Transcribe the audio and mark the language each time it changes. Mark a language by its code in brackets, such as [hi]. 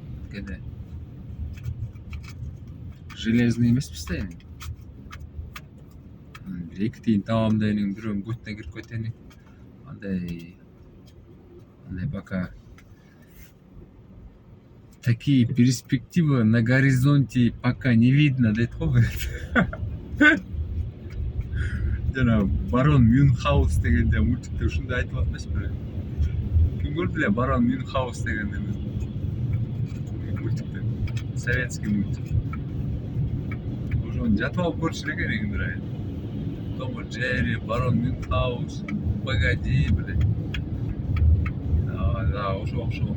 [ky] Кеде железный эмеспиз да эми. Эки тиын табам дегенин, бирөөнүн көтүнө кирип кетени. [ru] Андай пока такие перспективы на горизонте пока не видно, [ky] дейт го. Жана Барон Мюнхгаус дегенде мультикте ушундай айтып атпайсызбы беле? Ким көрдү эле Барон Мюнхгаус дегенде мультикте? [ru] Советский мультик. [ky] Ошону жатып алып көрчү экен эгиндир. [ru] Том и Джерри, Барон Мюнхгаус, погоди, блядь. [ky] Да, ошо.